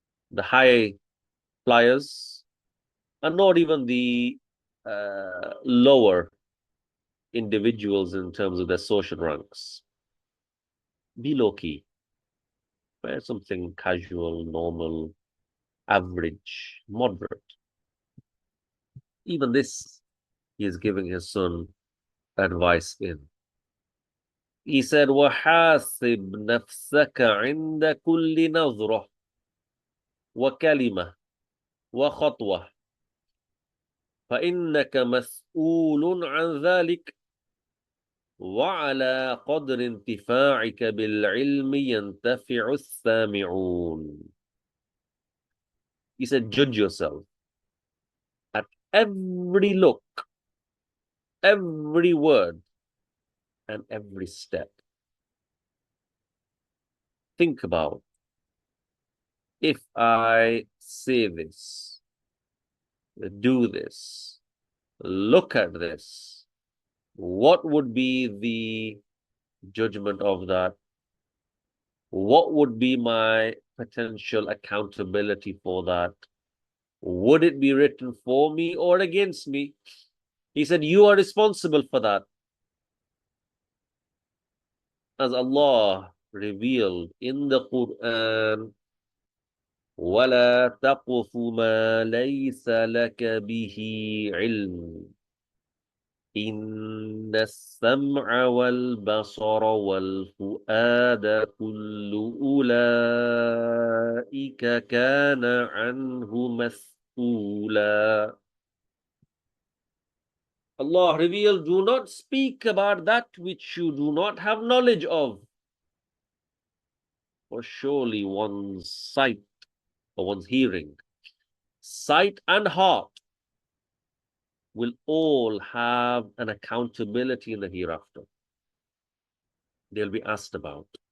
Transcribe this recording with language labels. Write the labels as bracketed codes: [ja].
[en] The high flyers, and not even the lower individuals in terms of their social ranks. Be low key. Wear something casual, normal, average, moderate. Even this, he is giving his son advice in. He said, [ar] وَحَاسِبْ نَفْسَكَ عِنْدَ كُلِّ نَظْرَةٍ وَكَلِمَةٍ وَخَطْوَةٍ فَإِنَّكَ مسؤول عن ذلك وعلى قدر انتفاعك بالعلم ينتفع السامعون. [en] He said, judge yourself at every look, every word, and every step. Think about, if I say this, do this, look at this. What would be the judgment of that? What would be my potential accountability for that? Would it be written for me or against me? He said, you are responsible for that. As Allah revealed in the Quran, [ar] وَلَا تَقْفُ مَا لَيْسَ لَكَ بِهِ عِلْمٌ إِنَّ السَّمْعَ وَالْبَصَرَ وَالْفُؤَادَ كُلُّ أُولَئِكَ كَانَ عَنْهُ مسؤولا. [en] Allah revealed, do not speak about that which you do not have knowledge of. For surely one's sight or one's hearing, sight and heart will all have an accountability in the hereafter. They'll be asked about.